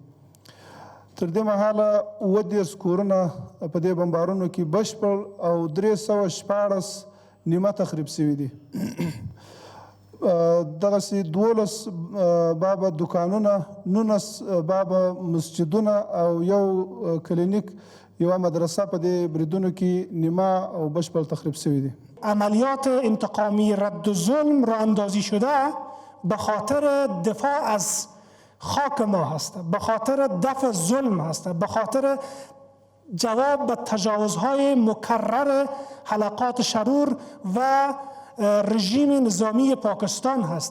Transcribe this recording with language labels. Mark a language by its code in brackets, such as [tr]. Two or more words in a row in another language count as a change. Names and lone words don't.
[ps] تر دې مهاله 30 کورونه په دې بمبارونو کې بشپړ او 316 نیمه تخریب سوي دي. دغسې 12 بابه دکانونه، 19 بابه مسجدونه او 1 کلینیک، یوه مدرسه په دې بریدونو کې نیمه او بشپړ تخریب سوي دي. [fa] عملیات انتقامی رد ظلم راه اندازی شده به خاطر دفاع از خاک ما هست، به خاطر دفع ظلم هست، به خاطر جواب به تجاوزهای مکرر حلقات شرور و رژیم نظامی پاکستان هست.